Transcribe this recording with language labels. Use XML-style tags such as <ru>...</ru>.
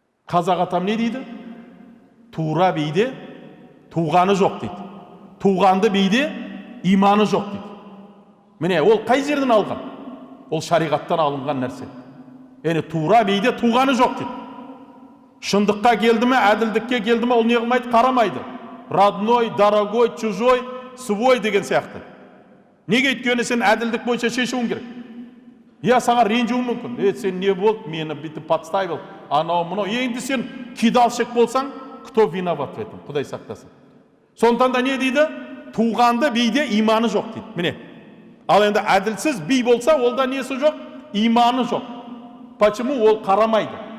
<kk>Қазақ атам не дейді? Тура биде туғаны жоқ дейді. Туғанды биде иманы жоқ дейді. Міне, ол қай жерден алған? Ол шариғаттан алынған нәрсе. Яғни тура биде туғаны жоқ дейді. Шындыққа келді ме, әділдікке келді ме, ол не қылмайды? Қарамайды.</kk> <ru>Родной, дорогой, чужой, свой</ru> <kk>деген сияқты. Неге? Өйткені сен әділдік бойынша шешуің керек. Я саған ренжуім мүмкін. Сен не болды? Мені бүйтіп</kk> <ru>подставил.</ru> <kk>Анау, мынау. Енді сен кидалшық болсаң,</kk> <ru>кто виноват в этом?</ru> <kk>Құдай сақтасын. Сондықтан да не дейді? Туғанды биде иманы жоқ дейді. Міне. Ал енді әділсіз би болса, олда несі жоқ? Иманы жоқ.</kk> <ru>Почему?</ru> <kk>Ол қарамайды.</kk>